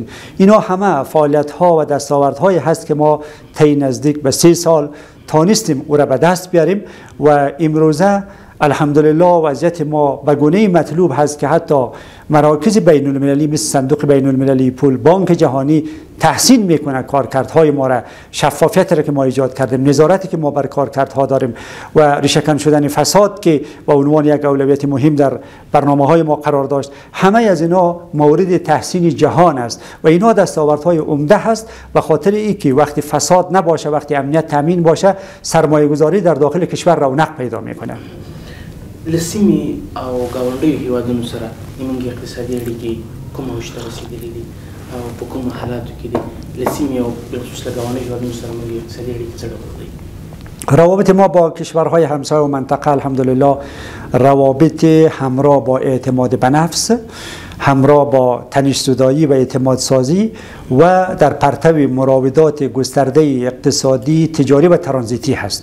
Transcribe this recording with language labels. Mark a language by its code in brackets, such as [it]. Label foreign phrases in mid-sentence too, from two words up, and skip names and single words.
[fa] اینا همه فعالیت ها و دستاوردهایی هست که ما طی نزدیک به 3 سال تانستیم او را به دست بیاریم و امروزه الحمدلله وضعیت ما به گونه مطلوب هست که حتی مراکز بین المللی مثل صندوق بین المللی، پول، بانک جهانی تحسین میکنه کارکردهای ما را، شفافیت را که ما ایجاد کردیم، نظارتی که ما بر کارکردها داریم و ریشه‌کن شدن فساد که به عنوان یک اولویت مهم در برنامه‌های ما قرار داشت. همه از اینا مورد تحسین جهان است و اینا دستاوردهای عمده هست و خاطر ای که وقتی فساد نباشه، وقتی امنیت تامین باشه، سرمایه‌گذاری در داخل کشور رونق پیدا میکنه. [ps] لسیمی او گاونډیو هیوادونو سره زموږ اقتصادي اړیکې کومه اوج ته رسېدلې دي او په کومو حالاتو کې دي؟ لسیمی او بالخصوص له گاونډیو هیوادونو سره زموږ اقتصادي اړیکې څه ډول دي؟ [fa] روابط ما با کشورهای همسایه و منطقه الحمدلله روابط همراه با اعتماد به نفس، همراه با تنش‌زدایی و اعتماد سازی و در پرتو مراودات گسترده اقتصادی، تجاری و ترانزیتی هست.